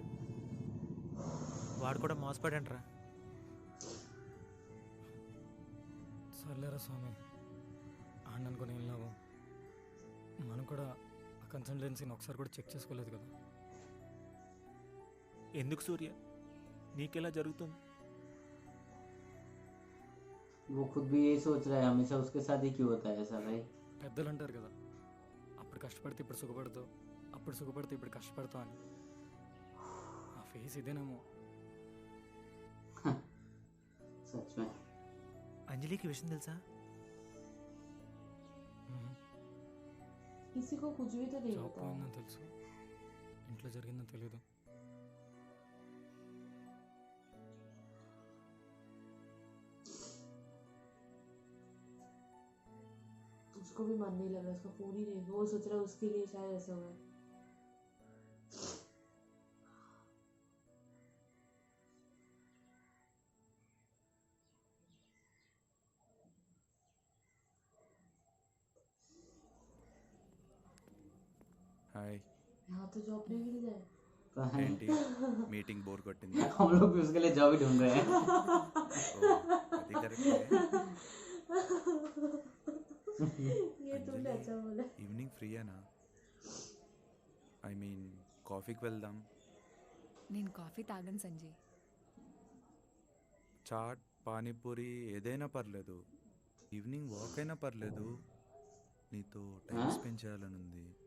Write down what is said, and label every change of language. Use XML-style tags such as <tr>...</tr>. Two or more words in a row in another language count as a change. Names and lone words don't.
<te>వాడు కూడా మోసపడంట్రా. సర్లేరా స్వామి, ఆడనుకుని ఏం లాభం. మనం కూడా ఆ కన్సల్టెన్సీని ఒకసారి కూడా చెక్ చేసుకోలేదు కదా. ఎందుకు సూర్య, నీకెలా జరుగుతుంది?</te> <hi>वो खुद भी यही सोच रहा है, हमेशा उसके साथ ही क्यों होता है ऐसा भाई।</hi> <te>పెద్దలు అంటారు కదా, అప్పుడు కష్టపడితే ఇప్పుడు సుఖపడతావు, అప్పుడు సుఖపడితే ఇప్పుడు కష్టపడతావు అని. ఆ ఫేస్ ఇదేనేమో.</te> <hi>सच में।</hi> <te>అంజలికి విషయం తెలుసా?</te> <hi>किसी को कुछ भी तो नहीं జాబ్ होता।</hi> <te>పోయిందని తెలుసు, ఇంట్లో జరిగిందని తెలియదు.</te> <hi>उसको भी मन नहीं लग रहा, उसका फोन ही नहीं, वो सोच रहा है उसके लिए शायद ऐसा हुआ है। హాయ్. यहाँ तो जॉब नहीं मिल जाए। कहाँ है?</hi> <te>ఏంటి మీటింగ్ బోర్ కొట్టింది?</te> <hi>हम लोग भी उसके लिए जॉब ही ढूंढ रहे हैं।</hi> <te>ఓ, అది కరెక్టే.</te> <hi>ये तुमने अच्छा बोला।</hi> <te>ఈవినింగ్ ఫ్రీయేనా?</te> <en>I mean</en> <te>కాఫీకి వెళ్దాం. నేను కాఫీ తాగను సంజయ్. చాట్, పానీపూరి ఏదైనా పర్లేదు,</te> <en>evening walk</en> <te>అయినా పర్లేదు. నీతో</te> <en>time spend</en> <te>చేయాలని ఉంది.</te>